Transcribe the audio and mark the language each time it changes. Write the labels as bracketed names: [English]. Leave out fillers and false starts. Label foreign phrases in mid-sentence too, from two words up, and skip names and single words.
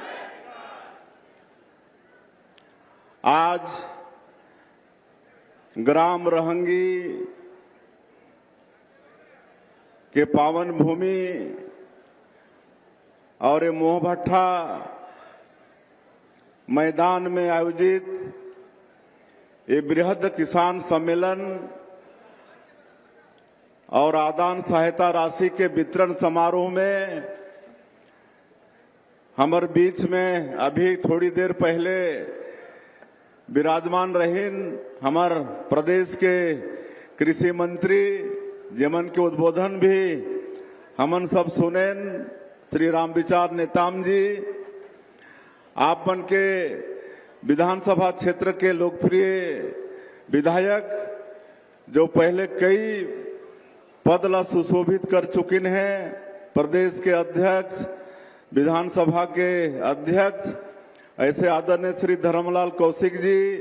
[Chhattisgarhi] आज ग्राम रहंगी के पावन भूमि और मोहभट्टा मैदान में आयोजित ये बृहद किसान सम्मेलन और आदान सहायता राशि के वितरण समारोह में हमारे बीच में अभी थोड़ी देर पहले विराजमान रहीन हमार प्रदेश के कृषि मंत्री जेमन के उद्बोधन भी हमन सब सुनेन श्री रामविचार नेताम जी। आप मन के विधानसभा क्षेत्र के लोकप्रिय विधायक जो पहले कई पद ला सुशोभित कर चुकिन हैं, प्रदेश के अध्यक्ष, विधानसभा के अध्यक्ष ऐसे आदरणीय श्री धर्मलाल कौशिक जी,